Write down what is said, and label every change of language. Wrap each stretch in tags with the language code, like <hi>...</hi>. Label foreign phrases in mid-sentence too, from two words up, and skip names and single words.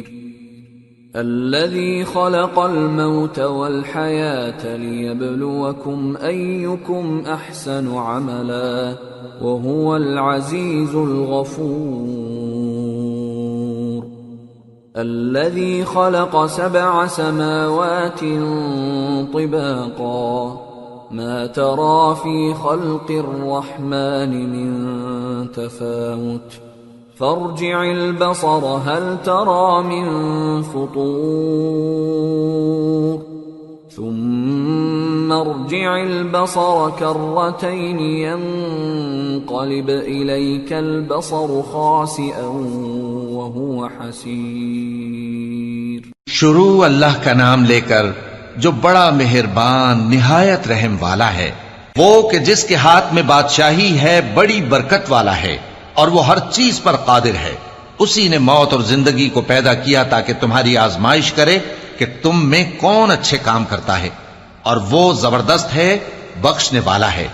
<ar>الذي خلق الموت والحياة ليبلوكم أيكم أحسن عملا وهو العزيز الغفور. الذي خلق سبع سماوات طباقا ما ترى في خلق الرحمن من تفاوت فارجع البصر هل ترى من فطور ثم ارجع البصر كرتين ينقلب إليك البصر خاسئا وهو حسير.</ar> <ur>شروع اللہ کا نام لے کر جو بڑا مہربان نہایت رحم والا ہے، وہ کہ جس کے ہاتھ میں بادشاہی ہے، بڑی برکت والا ہے اور وہ ہر چیز پر قادر ہے. اسی نے موت اور زندگی کو پیدا کیا تاکہ تمہاری آزمائش کرے کہ تم میں کون اچھے کام کرتا ہے، اور وہ زبردست ہے، بخشنے والا ہے.</ur>